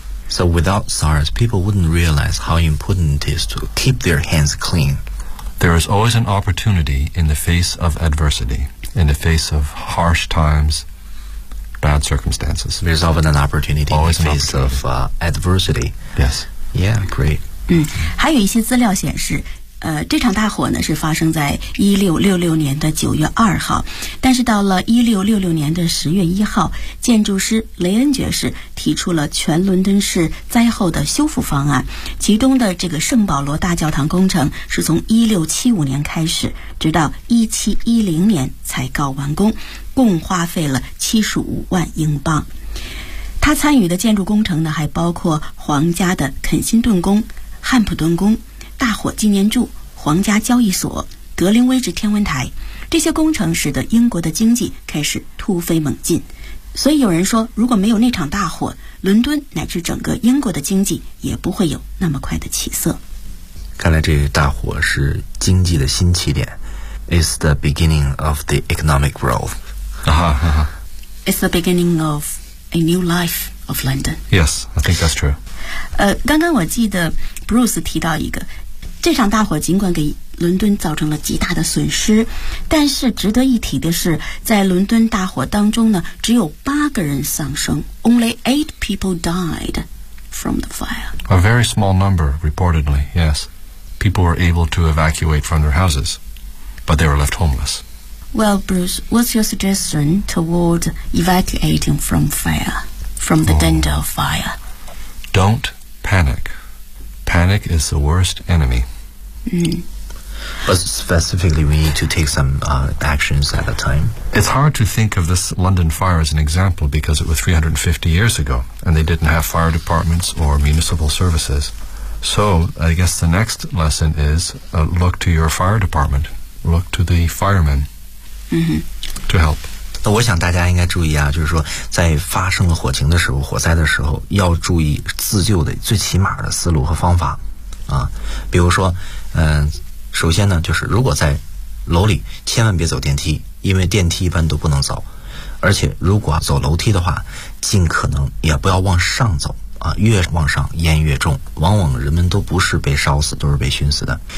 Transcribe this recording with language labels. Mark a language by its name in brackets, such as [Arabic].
[English] So without SARS, people wouldn't realize how important it is to keep their hands clean. There is always an opportunity in the face of adversity, in the face of harsh times, bad circumstances. There's often an opportunity always in the face of adversity. Yes. Yeah, great. [Chinese] 嗯，还有一些资料显示这场大火呢是发生在1666年的9月2号，但是到了1666年的10月1号，建筑师雷恩爵士提出了全伦敦市灾后的修复方案，其中的这个圣保罗大教堂工程是从1675年开始，直到1710年才告完工，共花费了75万英镑。他参与的建筑工程呢，还包括皇家的肯辛顿宫、汉普顿宫、大火纪念柱、皇家交易所、格林威治天文台，这些工程使得英国的经济开始突飞猛进。所以有人说，如果没有那场大火，伦敦乃至整个英国的经济也不会有那么快的起色。看来这大火是经济的新起点。 [English] It's the beginning of the economic growth. It's the beginning of a new life of London. Yes, I think that's true. [Chinese] 刚刚我记得 Bruce 提到一个，这场大火尽管给伦敦造成了极大的损失，但是值得一提的是，在伦敦大火当中呢，只有8个人丧生 ， [English] Only 8 people died from the fire. A very small number, reportedly, yes. People were able to evacuate from their houses, but they were left homeless. Well, Bruce, what's your suggestion toward evacuating from fire, from the danger of fire? Don't panic. Panic is the worst enemy. But specifically, we need to take some actions at a time. It's hard to think of this London fire as an example because it was 350 years ago, and they didn't have fire departments or municipal services. So I guess the next lesson is look to your fire department. Look to the firemen to help. [Chinese] 那我想大家应该注意啊，就是说在发生了火情的时候，火灾的时候，要注意自救的最起码的思路和方法啊。比如说首先呢，就是如果在楼里千万别走电梯，因为电梯一般都不能走，而且如果走楼梯的话，尽可能也不要往上走啊，越往上烟越重，往往人们都不是被烧死，都是被熏死的。